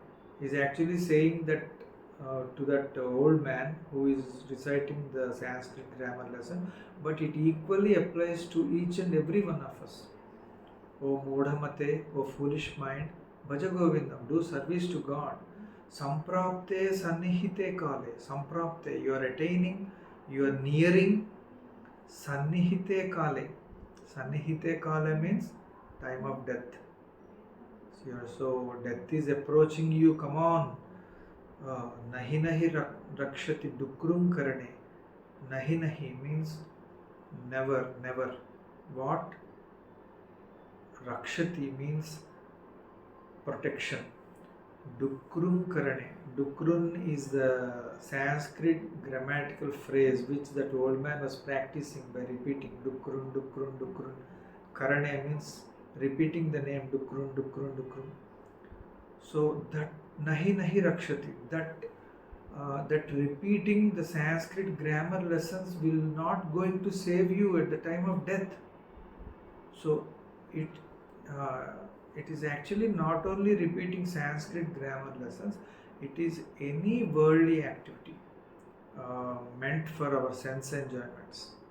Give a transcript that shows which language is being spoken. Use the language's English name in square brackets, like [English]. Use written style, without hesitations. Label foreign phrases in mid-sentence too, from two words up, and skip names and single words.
[English] He is actually saying that to that old man who is reciting the Sanskrit grammar lesson, but it equally applies to each and every one of us. [Sanskrit] ओ मूढमते, [English] O foolish mind, [Sanskrit] भज गोविन्दम्, [English] do service to God. [Sanskrit] सम्प्राप्ते सन्निहिते काले. Samprapte, [English] you are attaining, you are nearing. [Sanskrit] सन्निहिते काले. सन्निहिते काले [English] means time of death. So death is approaching you, come on. [Sanskrit] नहि नहि रक्षति डुकृञ् करणे. नहि नहि [English] means never, never. What? Rakshati means protection. [Sanskrit] डुकृञ् करणे. [English] Dukrun is the Sanskrit grammatical phrase which that old man was practicing by repeating Dukrun, Dukrun, Dukrun. Karane means repeating the name Dukrun, Dukrun, Dukrun. So that [Sanskrit] नहि नहि रक्षति, [English] that repeating the Sanskrit grammar lessons will not going to save you at the time of death. So it is actually not only repeating Sanskrit grammar lessons, it is any worldly activity meant for our sense enjoyments.